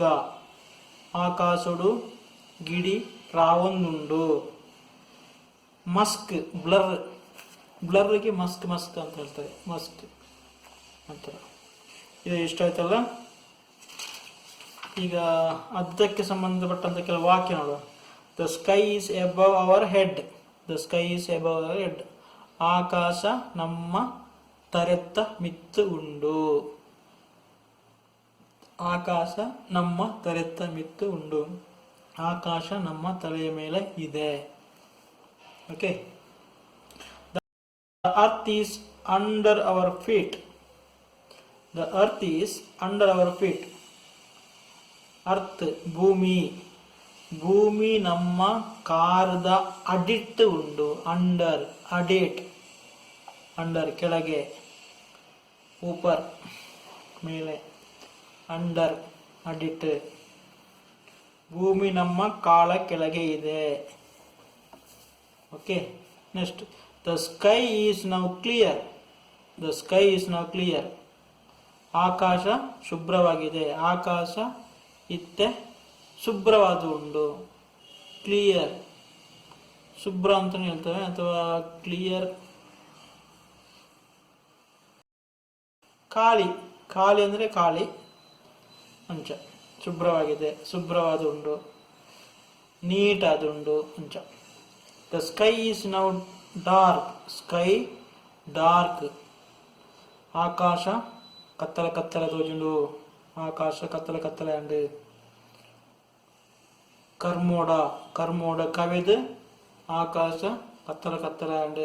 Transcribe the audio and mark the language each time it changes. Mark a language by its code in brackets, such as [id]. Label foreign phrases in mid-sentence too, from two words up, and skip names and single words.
[tcy] ಆಕಾಶಡು ಗಿಡಿ ರಾವೊಂದುಂಡು. [kn] ಮಸ್ಕ್, ಬ್ಲರ್, ಬ್ಲರ್ಗೆ ಮಸ್ಕ್ ಮಸ್ಕ್ ಅಂತ ಹೇಳ್ತಾರೆ. ಮಸ್ಕ್ ಅಂತಾರೆ. ಇದು ಇಷ್ಟ ಆಯ್ತಲ್ಲ. ಈಗ ಅದಕ್ಕೆ ಸಂಬಂಧಪಟ್ಟಂತ ಕೆಲವು ವಾಕ್ಯ ನೋಡುವ. [en] The sky is above our head. The sky is above our head. [tcy] ಆಕಾಶ ನಮ್ಮ ತರೆತ್ತ ಮಿತ್ತು ಉಂಡು. ಆಕಾಶ ನಮ್ಮ ತರೆತ್ತ ಮಿತ್ತು ಉಂಡು. [kn] ಆಕಾಶ ನಮ್ಮ ತಲೆಯ ಮೇಲೆ ಇದೆ. ಓಕೆ. [en] The earth is under our feet. The earth is under our feet. [tcy] ಅರ್ತ್ ಭೂಮಿ. ಭೂಮಿ ನಮ್ಮ ಕಾರದ ಅಡಿಟ್ ಉಂಡು. ಅಂಡರ್, ಅಡಿಟ್, [kn] ಅಂಡರ್ ಕೆಳಗೆ. ಊಪರ್ ಮೇಲೆ. ಅಂಡರ್, ಅಡಿಟ್. ಭೂಮಿ ನಮ್ಮ ಕಾಲ ಕೆಳಗೆ ಇದೆ. [en] Okay. Next, the sky is now clear. The sky is now clear. [kn] ಆಕಾಶ ಶುಭ್ರವಾಗಿದೆ. [tcy] ಆಕಾಶ ಇತ್ತೆ ಶುಭ್ರವಾದ ಉಂಡು. [kn] ಕ್ಲಿಯರ್, ಶುಭ್ರ ಅಂತಲೇ ಹೇಳ್ತೇವೆ, ಅಥವಾ ಕ್ಲಿಯರ್. ಖಾಲಿ, ಖಾಲಿ ಅಂದರೆ ಖಾಲಿ ಅಂಚ. [tcy] ಶುಭ್ರವಾಗಿದೆ, ಶುಭ್ರವಾದ ಉಂಡು, ನೀಟಾದ ಉಂಡು ಅಂಚ. [en] The sky is now dark. sky dark. [tcy] ಆಕಾಶ ಕತ್ತಲ ಕತ್ತಲ ತೋಜುಂಡು. ಆಕಾಶ ಕತ್ತಲ ಕತ್ತಲ ಅಂಡು. ಕರ್ಮೋಡ, ಕರ್ಮೋಡ ಕವಿದು ಆಕಾಶ ಕತ್ತಲ ಕತ್ತಲ ಅಂಡು.